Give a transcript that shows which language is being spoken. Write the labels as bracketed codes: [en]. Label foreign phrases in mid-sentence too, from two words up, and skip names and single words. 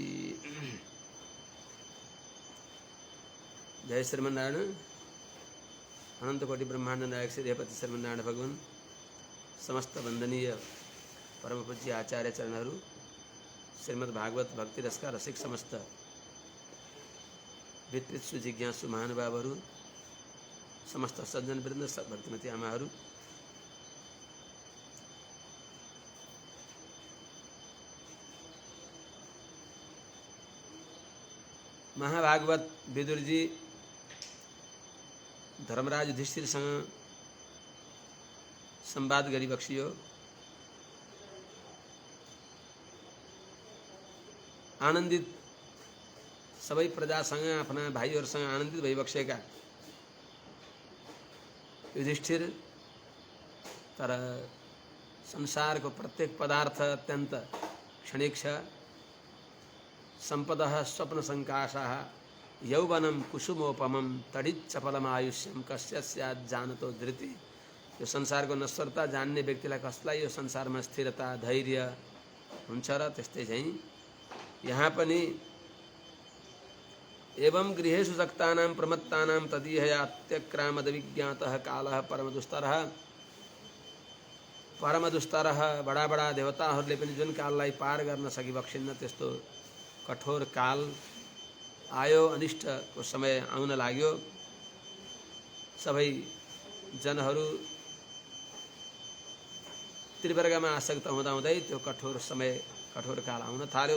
[ne] जय श्रीमन्नारायण। अनंत कोटि ब्रह्मांड नायक श्री हरिपति श्रीमन्नारायण भगवान समस्त वंदनीय परम पूज्य आचार्य चरणहरू श्रीमद् भागवत भक्ति रसका रसिक समस्त वितृत सुजिज्ञासु महानुभावहरू समस्त सज्जन वृन्द भक्तिमती आमाहरू महाभागवत विदुरजी धर्मराज युधिष्ठिरसँग संवाद गरिबक्सियो। आनन्दित सबै प्रजासँग आफ्ना भाइहरूसँग आनन्दित भइबक्सेका युधिष्ठिर तर संसारको प्रत्येक पदार्थ अत्यन्त क्षणिक छ। [sa] सम्पदः स्वप्नसङ्काशाः यौवनम कुसुमोपमम तडिच्चपलमायुष्यम कस्य स्यात् जानतो धृति। [ne] यो संसारको नश्वरता जान्ने व्यक्तिलाई कसलाई यो संसारमा स्थिरता धैर्य हुन्छ र त्यस्तै चाहिँ यहाँ पनि [sa] एवं गृहेषु सक्तानां प्रमत्तानां तदीहया अत्यक्रामदविज्ञातः कालः परमदुस्तरः [ne] बडा बडा देवताहरूले पनि जुन काललाई पार गर्न सकिबक्सिन्न त्यस्तो कठोर काल आयो। अनिष्टको समय आउन लाग्यो। सबै जनहरू त्रिवर्गमा आसक्त हुँदाहुँदै त्यो कठोर समय कठोर काल आउन थाल्यो।